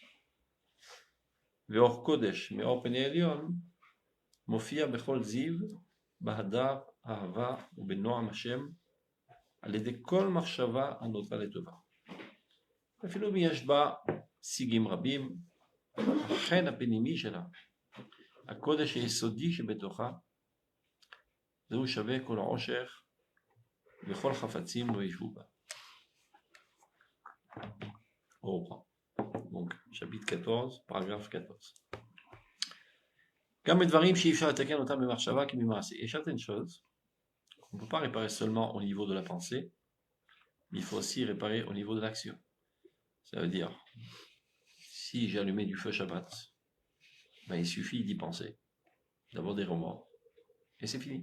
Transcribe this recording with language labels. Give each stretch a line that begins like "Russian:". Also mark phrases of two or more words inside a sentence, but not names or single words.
Hebrew: ואור קודש מאור פני עליון מופיע בכל זיו, בהדר, אהבה ובנועם השם, על ידי כל מחשבה הנוטה לטובה. אפילו אם יש בה שיגים רבים, החן הפנימי שלה, הקודש היסודי שבתוכה, זהו שווה כל העושר וכל חפצים לא ישבו בה.
French: Au revoir. Donc, chapitre 14, paragraphe 14.
Hebrew: Comme דברים שאי אפשר לתקן אותם במחשבה כי במעשה.
French: Il y a certaines choses qu'on ne peut pas réparer seulement au niveau de la pensée, mais il faut aussi réparer au niveau de l'action. Ça veut dire, si j'ai allumé du feu Shabbat, ben il suffit d'y penser, d'avoir des remords, et c'est fini.